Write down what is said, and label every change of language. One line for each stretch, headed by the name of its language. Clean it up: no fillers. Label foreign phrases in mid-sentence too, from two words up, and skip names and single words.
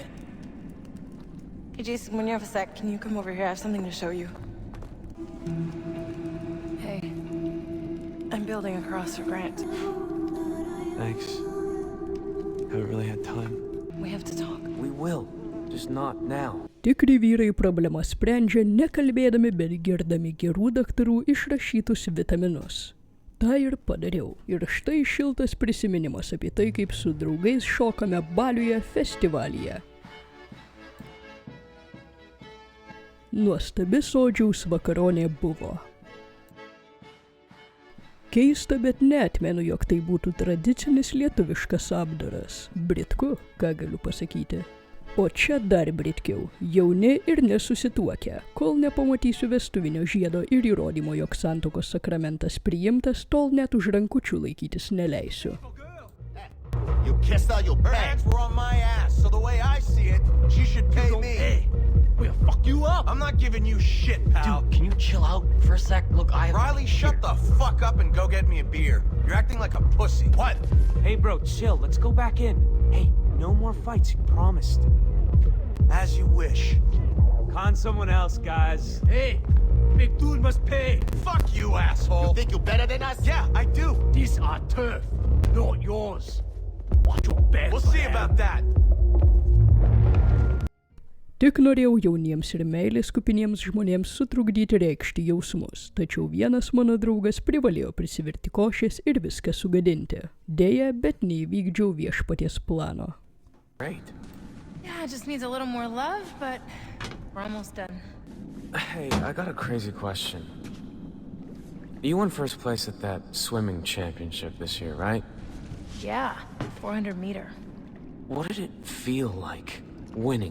English: Hey, Jason, when you have a sec, can you come over here? I have something to show you. Hey. I'm building a cross for Grant. Thanks. Haven't really had time. We have to talk. We will. Just not now.
Lithuanian: Tikri vyrai problemas sprendžia nekalbėdami, bet girdami gerų daktarų išrašytus vitaminus. Ta ir padariau. Ir štai šiltas prisiminimas apie tai, kaip su draugais šokame baliuje festivalyje. Nuostabi sodžiaus vakaronė buvo. Keista, bet neatmenu, jog tai būtų tradicinis lietuviškas apdaras. Britku, ką galiu pasakyti. O čia dar britkiau, jauni ir nesusituokę, kol nepamatysiu vestuvinio žiedo ir įrodymo, jog santuokos sakramentas priimtas, tol net už rankučių laikytis neleisiu.
English: You kissed her, her hands were on my ass, so the way I see it, she should pay me. Hey, we'll fuck you up. I'm not giving you shit, pal. Dude, can you chill out for a sec? Look, Riley, shut the fuck up and go get me a beer. You're acting like a pussy. What? Hey, bro, chill. Let's go back in. Hey, no more fights, you promised. As you wish. Con someone else, guys. Hey, big dude must pay. Fuck you, asshole. You think you're better than us? Yeah, I do. These are turf, not yours. Watch your back. We'll see about that.
Lithuanian: Tik norėjau jauniems ir meilės kupiniems žmonėms sutrukdyti reikšti jausmus, tačiau vienas mano draugas privalėjo prisivirti košės ir viską sugadinti. Deja, bet neįvykdžiau viešpaties plano.
English: Great. Yeah, it just needs a little more love, but we're almost done. Hey, I got a crazy question. You won first place at that swimming championship this year, right? Yeah, 400 meter. What did it feel like, winning?